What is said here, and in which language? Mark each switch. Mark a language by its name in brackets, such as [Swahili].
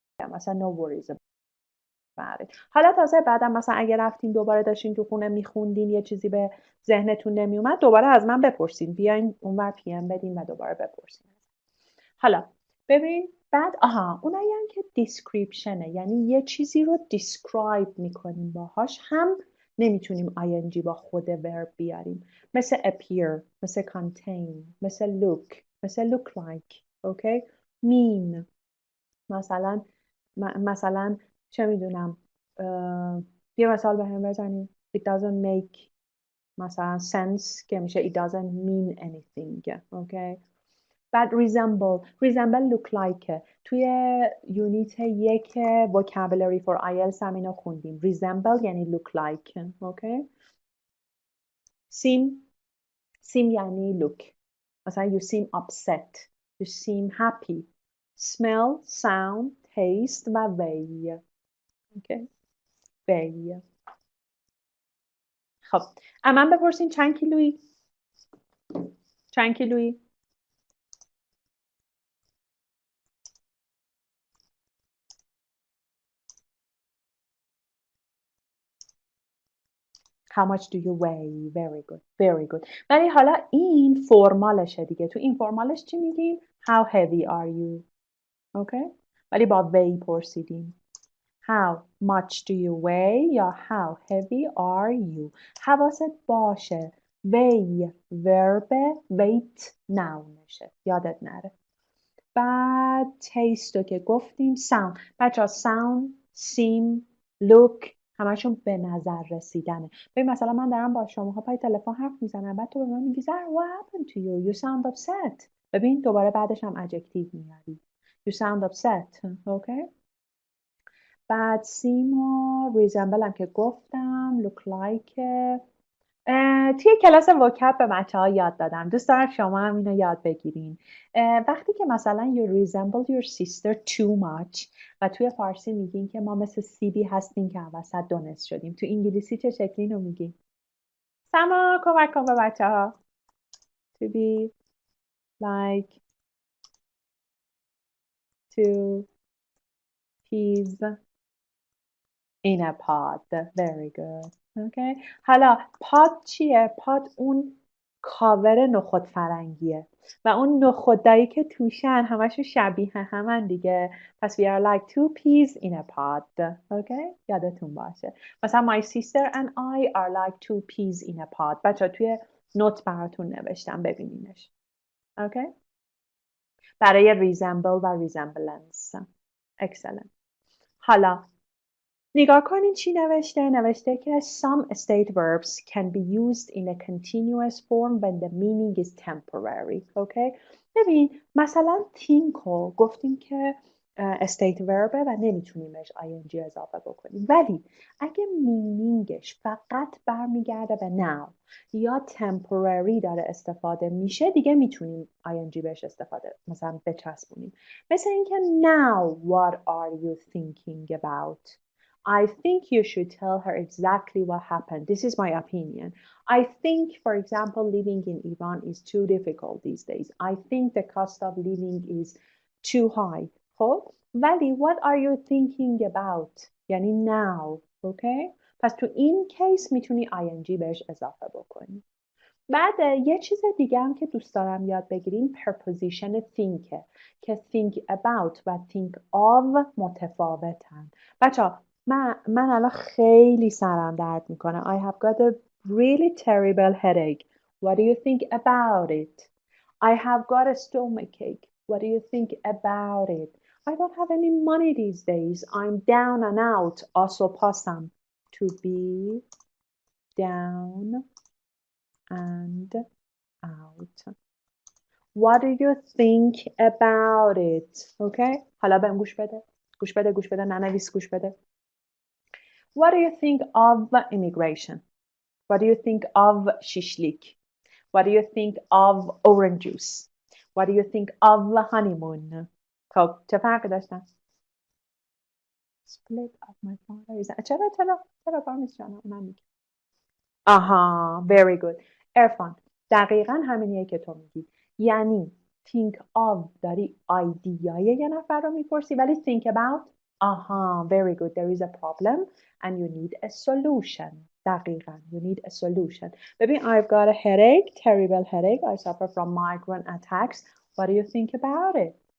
[English] مثلا no worries about it. [Persian] حالا تازه بعدم مثلا اگه رفتین دوباره داشتین تو خونه میخوندین یه چیزی به ذهنتون نمیومد دوباره از من بپرسین، بیاین اونور پی ام بدین و دوباره بپرسین. حالا ببین بعد اونایی هم که دیسکریپشنه، یعنی یه چیزی رو دیسکرایب میکنیم باهاش، هم نمیتونیم ing با خود ورب بیاریم، مثل appear، مثل contain، مثل look، مثل look like. اوکی؟ mean مثلا چه میدونم، یه مثال به هم بزنیم. [English] it doesn't make مثلا sense [Persian] که میشه [English] it doesn't mean anything. [Persian] اوکی؟ بعد resemble look like توی یونیت 1 vocabulary for IELTS هم اینو خوندیم. [English] resemble یعنی look like. Okay? seem یعنی look، مثلا you seem upset، you seem happy. smell، sound، taste و weigh. Okay? weigh. [Persian] خب من بپرسین چند کیلویی؟ چند کیلویی؟ [English] How much do you weigh? Very good. Very good. [Persian] ولی حالا این فرمالشه دیگه. تو این فرمالش چی میگیم؟ [English] How heavy are you? Okay? [Persian] ولی با weigh پرسیدیم. [English] How much do you weigh یا how heavy are you؟ [Persian] حواست باشه. [English] weigh verb، weight nounشه. [Persian] یادت نره. بعد taste رو که گفتیم. [English] sound. [Persian] بچه ها sound، seem، look همشون به نظر رسیدنه. ببین مثلا من دارم با شماها پای تلفن حرف میزنم، بعد تو به من میگی زهر [English] what happened to you? You sound upset. [Persian] ببین دوباره بعدش هم adjective میاری. [English] You sound upset. [Persian] اوکی؟ بعد seem و resemble هم که گفتم. look like توی کلاس وکب به بچه‌ها یاد دادم. دوست دارم شما هم اینو یاد بگیرین. وقتی که مثلا [English] you resemble your sister too much [Persian] و توی فارسی میگین که ما مثل سیبی هستیم که وسط دونست شدیم. تو انگلیسی چه شکلی اینو میگین؟ سما کمک کن به بچه‌ها. [English] To be like two peas in a pod. Very good. Okay. [Persian] حالا پاد چیه؟ پاد اون کاور نخود فرنگیه و اون نخودایی که توشن همشون شبیه همن دیگه. [English] پس we are like two peas in a pod. Okay. [Persian] یادتون باشه. [English] مثلا my sister and I are like two peas in a pod. [Persian] بچه توی نوت براتون نوشتم ببینینش. [English] Okay. برای resemble و resemblance. Excellent. [Persian] حالا نگاه کنین چی نوشته؟ نوشته که [English] some state verbs can be used in a continuous form when the meaning is temporary. Okay? [Persian] ببین مثلا think گفتیم که state verb و نمیتونیم بهش ing اضافه بکنیم، ولی اگه مینینگش فقط برمیگرده به now یا temporary داره استفاده میشه دیگه میتونیم ing بهش استفاده مثلا بچسبونیم. [English] مثل اینکه now what are you thinking about? I think you should tell her exactly what happened. This is my opinion. I think, for example, living in Iran is too difficult these days. I think the cost of living is too high. [Persian] خب ولی [English] what are you thinking about؟ یعنی now. Okay? [Persian] پس تو این کیس میتونی ing بهش اضافه بکنی. بعد یه چیز دیگه هم که دوست دارم یاد بگیریم preposition think که think about و think of متفاوتن. بچه‌ها من الان خیلی سرم درد میکنه. [English] I have got a really terrible headache. What do you think about it? I have got a stomachache. What do you think about it? I don't have any money these days. I'm down and out. آسوپاسم. To be down and out. What do you think about it? Okay? [Persian] حالا بهم گوش بده. گوش بده. ننویس گوش بده. [English] What do you think of immigration? What do you think of shishlik? What do you think of orange juice? What do you think of honeymoon? [Persian] خب چه فرقی داشتن؟ [English] Split of my father is... [Persian] چرا پامیز جانم من میگم. [English] آها very good. [Persian] عرفان دقیقا همینیه که تو میگی. [English] یعنی think of [Persian] داری ایدیای یه نفر رو میپرسی ولی [English] think about آها very good there is a problem and you need a solution. دقیقا you need a solution. ببین I've got a headache, terrible headache. I suffer from migraine attacks. What do you think about it?